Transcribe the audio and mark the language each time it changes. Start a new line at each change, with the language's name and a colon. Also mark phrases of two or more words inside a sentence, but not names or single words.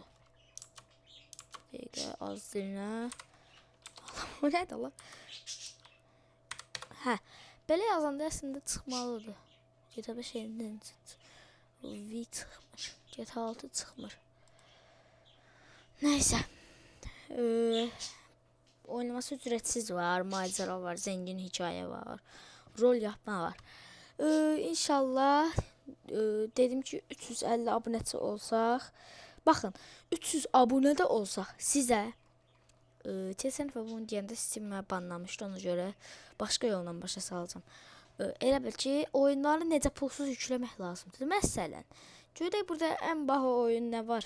Azerbaijani: Dəqiqə az dilinə. O nədir la? Hə, belə yazanda əslində çıxmalıdır. GTA 5 yenidən V çıxmır. GTA 6 çıxmır. Nəysə.
Turkish: Oynaması ücretsiz var, macera var, zengin hikaye var, rol yapma var.
Azerbaijani: İnşallah dedim ki 350 abunəçi olsaq, baxın 300 abunədə olsaq sizə keçən dəfə bunu deyəndə Steam məni banlamışdı, ona görə başqa yolla başa salacağam. Elə bil ki oyunları necə pulsuz yükləmək lazımdır. Məsələn, görək burada ən baha oyun nə var?